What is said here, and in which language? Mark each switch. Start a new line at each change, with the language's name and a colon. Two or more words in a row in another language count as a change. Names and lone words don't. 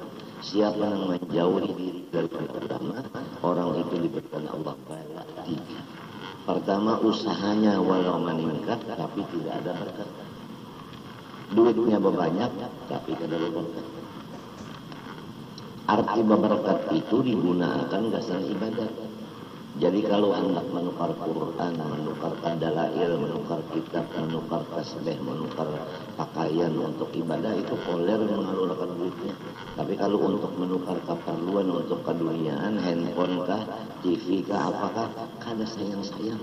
Indonesian: Siapa yang menjauhi diri daripada ulama, orang itu diberikan Allah bala 3. Pertama, usahanya walau meningkat tapi tidak ada berkat. Duitnya banyak tapi tidak berkat. Arti berkat itu digunakan dasar ibadat. Jadi kalau hendak menukar Quran, menukar dalail, menukar kitab, menukar tasbih, menukar pakaian untuk ibadah, itu koler mengalurkan duitnya.
Banjar: Tapi kalau untuk menukar keperluan untuk keduniaan, handphone kah, TV kah, apakah, kada sayang-sayang.